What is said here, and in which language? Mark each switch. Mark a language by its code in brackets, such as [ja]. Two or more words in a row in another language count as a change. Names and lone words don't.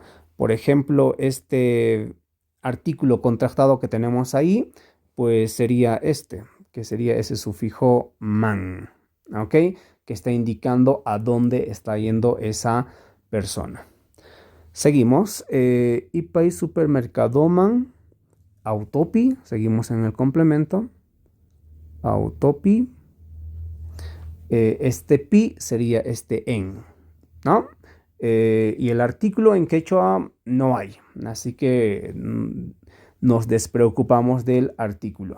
[es] Por ejemplo, este artículo contrastado que tenemos ahí, pues sería este, que sería ese sufijo man, ¿ok? Que está indicando a dónde está yendo esa persona. Seguimos. [qu] Ipay supermercadoman autopi. [es] Seguimos en el complemento. Autopi. Este pi sería este en, ¿no? Y el artículo en quechua no hay, así que nos despreocupamos del artículo.